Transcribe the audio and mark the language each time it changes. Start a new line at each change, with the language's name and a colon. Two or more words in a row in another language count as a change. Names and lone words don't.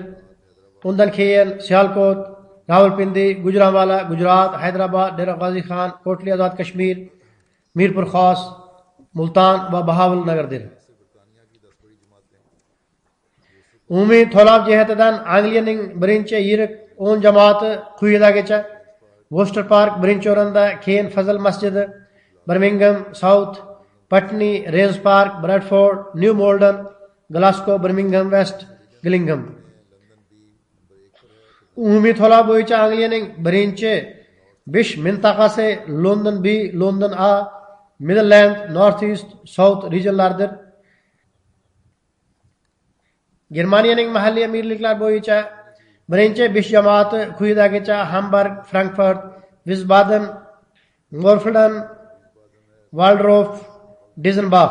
Uzbek: Undan keyin Sialkot, Rawalpindi, Gujranwala, Gujarat, Hyderabad, Dera Ghazi Khan, Kotli Azad Kashmir, Mirpur Khas, Multan va Bahawalnagardir. Umumiy to'lov jihatidan Angliyaning birinchi yirik 10 jamoati quyidagicha: Worcester Park birinchi o'rinda, keyin Fazl masjidi, Birmingham South, Putney, Rains Park, Bradford, New Malden, Glasgow, Birmingham West, Gillingham. Umumiy to'lov bo'yicha Angliyaning birinchi 5 mintaqasi London B, London A, Midland, North East, South regionlardir. Germaniyaning mahalliy amirliklar bo'yicha birinchi 5 jamoati quyidagicha: Hamburg, Frankfurt, Wiesbaden, Morfelden, Waldorf, Dizenbach.